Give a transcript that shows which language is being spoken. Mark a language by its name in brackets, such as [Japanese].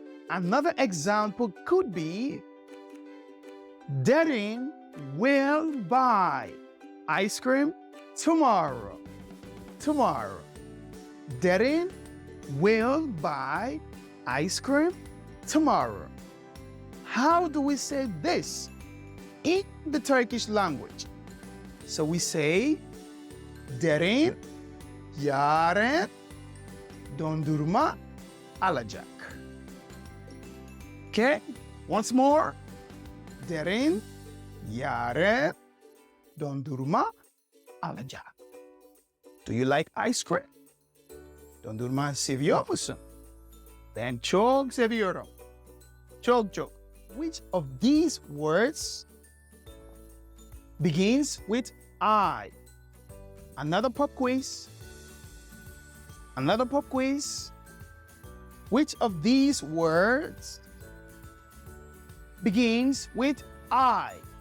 [English] Another example could be, Derin will buy ice cream tomorrow. Tomorrow. Derin will buy ice cream tomorrow. How do we say this in the Turkish language? So we say, [Turkish] Derin yarın dondurma alacak. [English] Okay, once more. [Turkish] Derin yarın dondurma alacak. [English] Do you like ice cream? [Turkish] Dondurma seviyor musun? Ben çok seviyorum. Çok çok. [English] Which of these words begins with I? Another pop quiz. Another pop quiz. Which of these words begins with I?